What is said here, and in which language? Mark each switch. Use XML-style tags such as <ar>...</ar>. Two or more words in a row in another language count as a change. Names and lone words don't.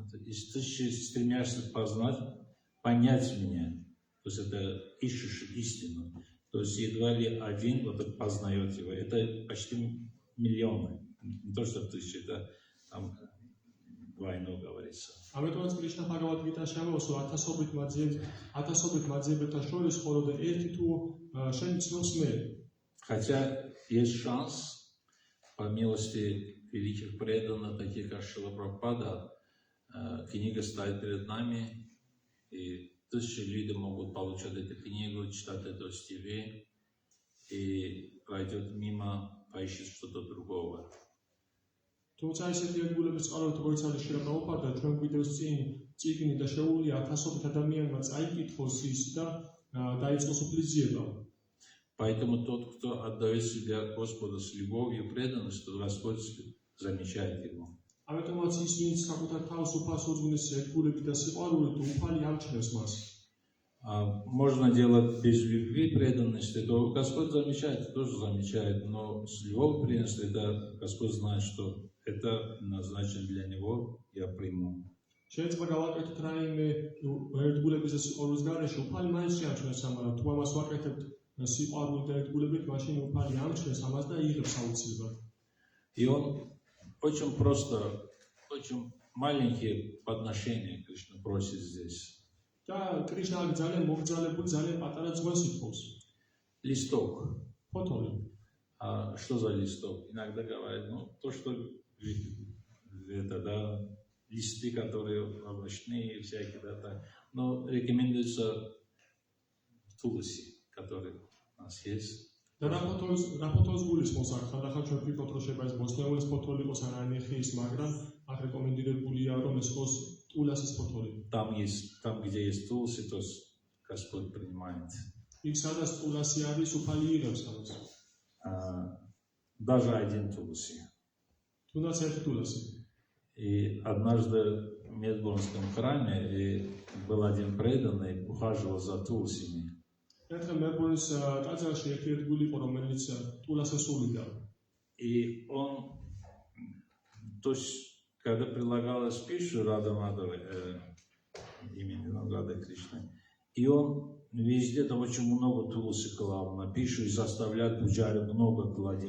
<ru>Из тысячи стремящихся понять меня. То есть это ищешь истину. То есть едва ли один вот так познает его. Это почти миллионы. Не то, что тысячи, это там двойно говорится.</ru> <ka>ამიტომაც კრიშნა ბჰაგავად-გიტაში ამბობს, რომ ათასობით მაძიებელთა შორის მხოლოდ ერთი თუ შენ ცნობს მე.</ka> <ru>Хотя есть шанс, по милости великих преданных, таких как Шрила Прабхупада, книга стоит перед нами, и тысячи людей могут получать эту книгу, читать это в ТВ, и пройдет мимо, поищет что-то другого.</ru> <ka>თუმცა ესეთი ერთგულების წყაროებით, როგორც არის შრილა პრაბჰუპადა, ჩვენ გვიდევს წინ წიგნი და შეუძლია ათასობით ადამიანმა წაიკითხოს ის და დაიწყოს უფლისძიება.</ka> <ru>Поэтому тот, кто отдает себя Господу с любовью и преданностью, Господь замечает его.</ru> <ka>ამიტომაც ის, ვინც საკუთარ თავს უფალს უძღვნის ერთგულებით და სიყვარულით, უფალი ამჩნევს მას.</ka> <ru>Можно делать без любви, преданности, то Господь замечает, тоже замечает, но с любовью, преданностью, это Господь знает, что это назначено для Него, я приму.</ru> <ka>შეიძლება გავაკეთოთ რაიმე ერთგულების და სიყვარულის გარეშე, უფალი მაინც შეამჩნევს, მაგრამ თუ ამას ვაკეთებთ სიყვარულით და ერთგულებით, მაშინ უფალი ამჩნევს ამას და იღებს აუცილებლად.</ka> <ru>И он очень просто, очень маленькие подношения Кришна просит здесь.</ru> <ka>და კრიშნა ძალიან მოგძალებული, ძალიან პატარა ძღვენს ითხოვს.</ka> <ru>Листок.</ru> <ka>ფოთოლი.</ka> <ru>Что за листок? Иногда говорят, то, что это, да, листы, которые овощные, всякие, да, так. Но рекомендуется тулси, который у нас есть.</ru> <ka>და რა ფოთოლს გულისხმობს აქ? ხანდახან ჩვენ ვფიქრობთ, რომ შეიძლება ეს ბოსნეულის ფოთოლი იყოს ან ანიხის, მაგრამ აქ რეკომენდირებულია, რომ ეს იყოს ტულასის ფოთოლი.</ka> <ru>Там, где есть тулси, то Господь принимает.</ru> <ka>იქ სადაც ტულასი არის, უფალი იღებს ამას.</ka> <ru>Даже один тулси.</ru> <ka>თუნდაც ერთი ტულასი.</ka> <ru>И однажды в Медбурнском храме был один преданный, ухаживал за тулсими.</ru> <ka>ერთხელ მერბურნის ტაძარში ერთი ერთგული იყო, რომელიც ტულას ესულიდა.</ka> <ru>И он, то есть, когда прилагалась пища Рада Мадхавы, имени Рады Кришны, и он везде там очень много тулси клал на пищу и заставляет пуджари много клади.</ru>